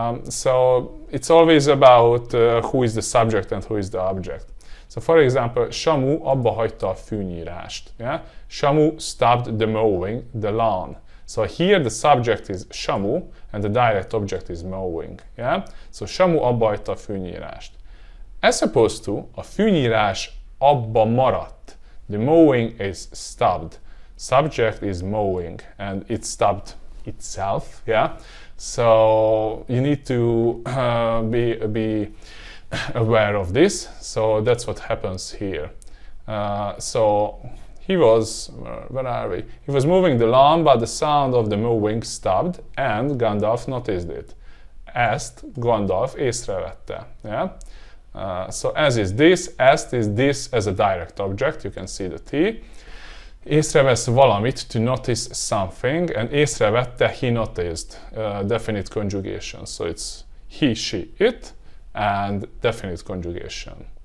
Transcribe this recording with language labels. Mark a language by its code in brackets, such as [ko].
[en] So it's always about who is the subject and who is the object. So for example, [hu] Samu abba hagyta a fűnyírást, yeah? [en] Samu stopped the mowing, the lawn. So here the subject is Samu and the direct object is mowing, yeah? [hu] So Samu abba hagyta a fűnyírást. [en] As opposed to, [hu] a fűnyírás abba maradt. [en] The mowing is stopped. Subject is mowing and it stopped itself, yeah? So you need to be aware of this. So that's what happens here. So he was, where are we? He was moving the lawn, but the sound of the moving stopped, and Gandalf noticed it. [hu] Ezt Gandalf észrevette. [en] Yeah? So as is this, est is this as a direct object, you can see the T. [hu] Észrevesz valamit, [en] to notice something, and észrevette, he noticed, definite conjugation. So it's he, she, it, and definite conjugation.